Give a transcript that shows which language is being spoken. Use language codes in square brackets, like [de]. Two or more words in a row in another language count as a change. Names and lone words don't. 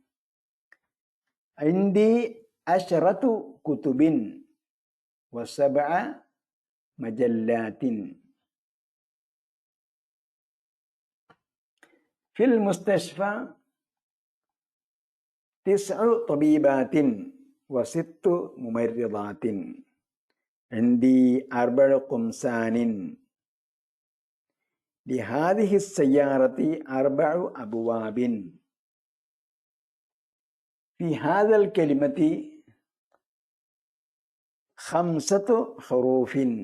[ar] عندي عشرة كتب وسبع مجلات. في المستشفى 9 طبيبات و6 ممرضات. عندي 4 قمصان. لهذه السيارة 4 أبواب. في هذا الكلمة 5 حروف.